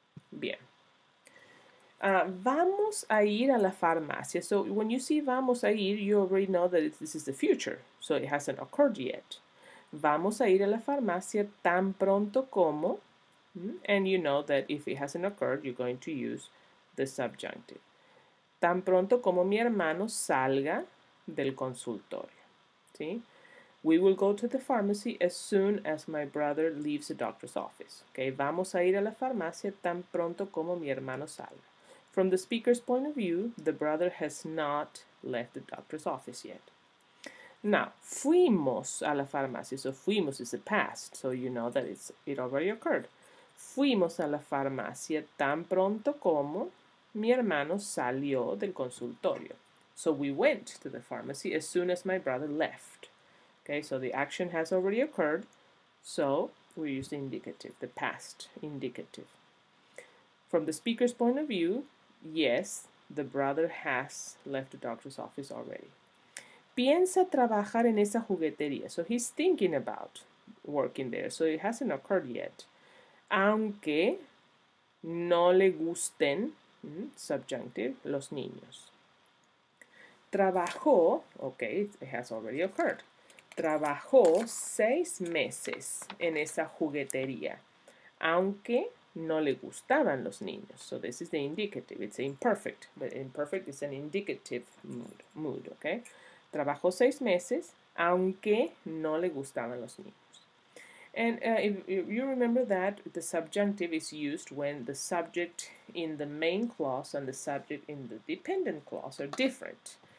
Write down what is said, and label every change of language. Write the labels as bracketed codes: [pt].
[es] Bien. Vamos a ir a la farmacia. [en] So when you see [es] vamos a ir, [en] you already know that this is the future. So it hasn't occurred yet. [es] Vamos a ir a la farmacia tan pronto como, [en] and you know that if it hasn't occurred, you're going to use the subjunctive. [es] Tan pronto como mi hermano salga del consultorio. ¿Sí? [en] We will go to the pharmacy as soon as my brother leaves the doctor's office. [es] Okay, vamos a ir a la farmacia tan pronto como mi hermano salga. [en] From the speaker's point of view, the brother has not left the doctor's office yet. Now, [es] fuimos a la farmacia. [en] So fuimos is the past, so you know that it already occurred. [es] Fuimos a la farmacia tan pronto como mi hermano salió del consultorio. [en] So we went to the pharmacy as soon as my brother left. Okay, so the action has already occurred, so we use the indicative, the past indicative. From the speaker's point of view, yes, the brother has left the doctor's office already. [es] Piensa trabajar en esa juguetería. [en] So he's thinking about working there. So it hasn't occurred yet. [es] Aunque no le gusten, subjunctive, los niños. Trabajó, [en] okay, it has already occurred. [es] Trabajó 6 meses en esa juguetería, aunque no le gustaban los niños. [en] So this is the indicative. It's imperfect, but imperfect is an indicative mood, okay? [es] Trabajó 6 meses, aunque no le gustaban los niños. [en] And if you remember that the subjunctive is used when the subject in the main clause and the subject in the dependent clause are different.